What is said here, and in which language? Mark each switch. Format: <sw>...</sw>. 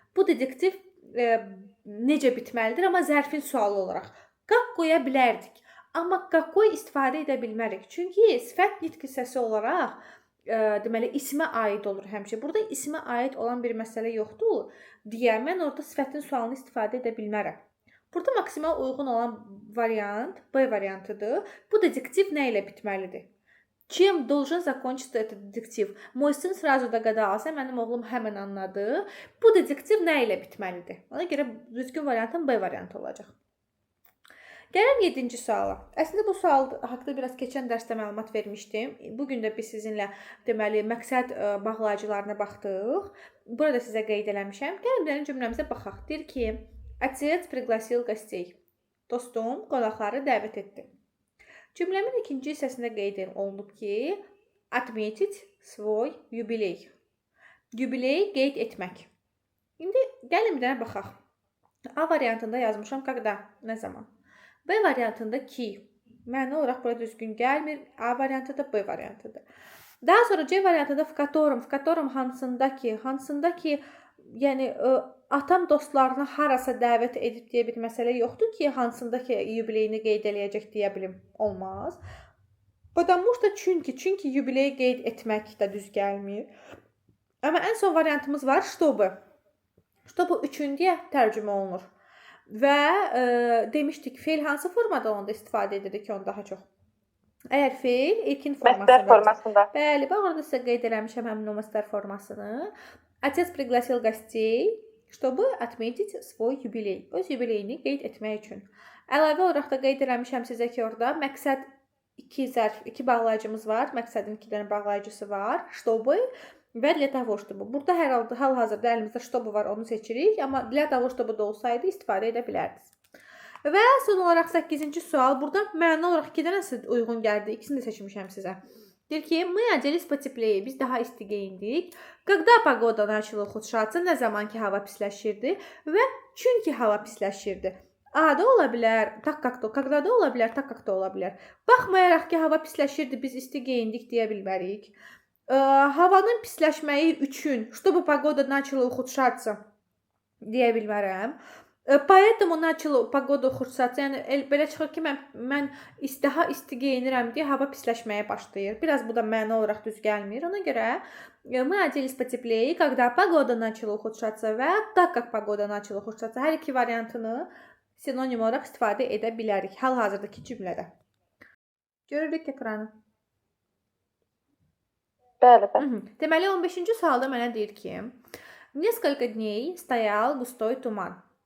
<az>Bu detektiv necə bitməlidir, amma zərfin sualı olaraq. Как qoya bilərdik. Amma какой istifadə edə bilmərik. Çünki sifət nitq hissəsi olaraq deməli ismə aid olur həmişə. Burada ismə aid olan bir məsələ yoxdur deyə mən orada sifətin sualını istifadə edə bilmərəm. Burada maksimal uyğun olan variant B variantıdır. Bu detektiv nə ilə bitməlidir?</az> <ru>Чем должен закончиться этот детектив? Мой сын сразу догадался,</ru> <az>mənim oğlum həmən anladı. Bu detektiv nə ilə bitməlidir? Ona görə düzgün variantın B variantı olacaq. Gəlin 7-ci suala. Əslində bu sual haqqında biraz keçən dərsdə məlumat vermişdim. Bugün də biz sizinlə deməli məqsəd bağlayıcılarına baxdıq. Burada sizə qeyd eləmişəm. Gəlin cümləmizə baxaq. Deyir ki,</az> <ru>Отец пригласил гостей.</ru> <az>Dostum qonaqları dəvət etdi. Cümləmin ikinci hissəsində qeyd olunub ki,</az> <ru>отметить свой юбилей.</ru> <az>Yubiley qeyd etmək. İndi gəlin bir dənə baxaq. A variantında yazmışam когда, nə zaman? B variantında ki, məna olaraq burada düzgün gəlmir. A variantında B variantıdır. Daha sonra C variantında в котором hansındakı, yəni atam dostlarını harasa dəvət edib deyə bir məsələ yoxdur ki, hansındakı yubileyini qeyd eləyəcək deyə bilim. Olmaz.</az> <ru>Потому что</ru> <az>çünki yubileyi qeyd etmək də düz gəlmir. Amma ən son variantımız var, чтобы. Что bu üçüncüyə tərcümə olunur. Və demişdik, feil hansı formada onda istifadə edirik onu daha çox? Əgər feil ilkin Məstər formasında. Bəli, bax orada sizə qeyd eləmişəm həmin o məstər formasını.</az> <ru>Отец пригласил гостей, чтобы отметить свой юбилей.</ru> <az>Öz yubileyini qeyd etmək üçün. Əlavə olaraq da qeyd eləmişəm sizə ki, orada məqsəd iki bağlayıcımız var. Məqsədin 2 dənə bağlayıcısı var.</az> <ru>Чтобы və для того, чтобы.</ru> <az>Burada hər halda hal-hazırda əlimizdə чтобы var, onu seçirik. Amma для того, чтобы da olsaydı istifadə edə bilərdiniz. Və son olaraq 8-ci sual. Burada məna olaraq 2 dənəsi uyğun gəldi. İkisini də seçmişəm sizə. Deyir ki,</az> <ru>мы оделись потеплее.</ru> <az>Biz daha isti geyindik.</az> <ru>Когда погода начала ухудшаться,</ru> <az>nə zaman ki hava pisləşirdi və çünki hava pisləşirdi. A da ola bilər, так как то, когда da ola bilər, так как to ola bilər. Baxmayaraq ki hava pisləşirdi, biz isti geyindik deyə bilmərik. Havanın pisləşməyi üçün,</az> <ru>чтобы погода начала ухудшаться</ru> <az>deyə bilmərəm.</az> <ru>Поэтому начала погода ухудшаться.</ru> <az>Yəni belə çıxır ki, mən daha isti geyinirəm deyə hava pisləşməyə başlayır. Biraz bu da məna olaraq düz gəlmir. Ona görə</az> <ru>мы оделись потеплее, когда погода начала ухудшаться və так как погода начала ухудшаться.</ru> <az>Hər iki variantını sinonim olaraq istifadə edə bilərik hal-hazırdakı cümlədə. Görürük ekranı. Bəli, bəli. Deməli 15-ci sualda mənə deyir ki,</az> <ru>несколько дней стоял густой туман.</ru>